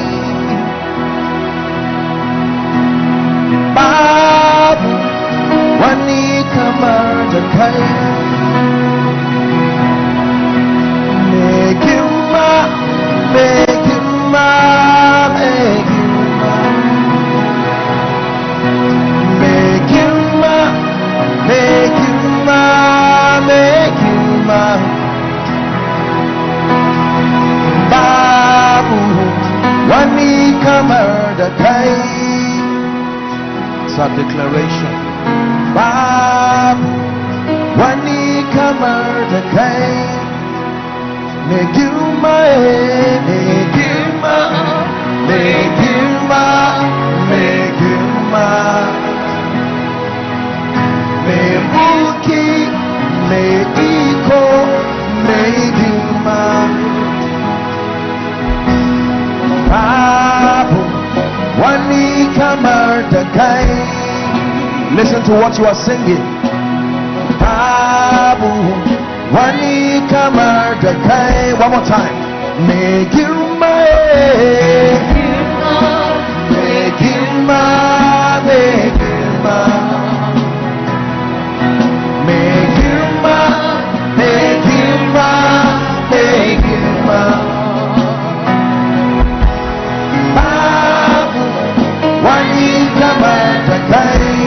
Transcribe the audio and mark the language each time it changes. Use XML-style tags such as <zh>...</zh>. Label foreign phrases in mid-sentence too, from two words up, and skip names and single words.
<ha>Babu wani kamar da kai. Me girma, me girma, me girma.</ha> <en>Make you my</en> <ha>Babu wani kamar da kai.</ha> <en>It's a declaration.</en> <ha>Babu wani kamar da kai.</ha> <en>Make you my, make you my, make you my, make you my.</en> <ha>Me buki, me iko, me gima. Babu wani kamar da kai.</ha> <en>Listen to what you are singing.</en> <ha>Babu wani kamar da kai.</ha> <en>One more time.</en> <ha>Me girma, me girma, me girma, me girma, me girma, me girma. Babu wani kamar da kai.</ha>